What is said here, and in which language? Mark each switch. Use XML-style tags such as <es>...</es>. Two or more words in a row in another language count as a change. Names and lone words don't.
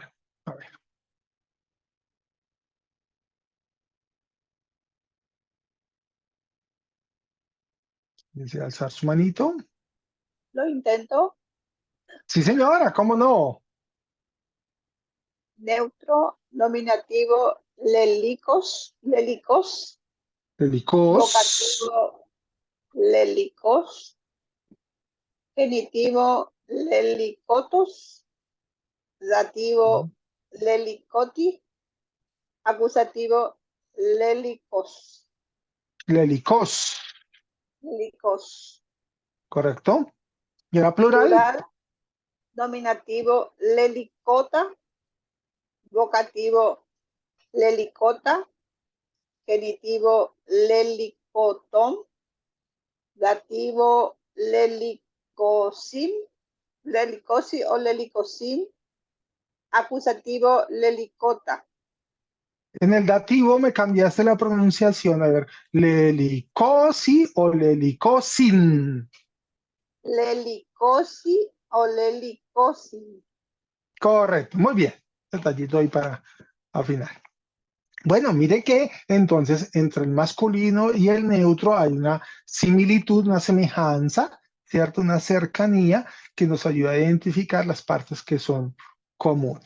<es>A ver. Dice alzar su manito. Lo intento. Sí, señora, ¿cómo no? Neutro, nominativo, lelicos, Helicos, vocativo, lelicos, genitivo, lelicotos, dativo, lelicoti, acusativo, lelicos, lelicos, lelicos, ¿correcto? ¿Y la plural? plural, nominativo, lelicota, vocativo, lelicota, genitivo, lelicotom, dativo, lelicosin, lelicosi o lelicosin, acusativo, lelicota, En el dativo me cambiaste la pronunciación. A ver, lelicosi o lelicosin. lelicosi o lelicosin. Correcto, muy bien. Detallito ahí para afinar. Bueno, mire que entonces entre el masculino y el neutro hay una similitud, una semejanza, ¿cierto? Una cercanía que nos ayuda a identificar las partes que son comunes.</es>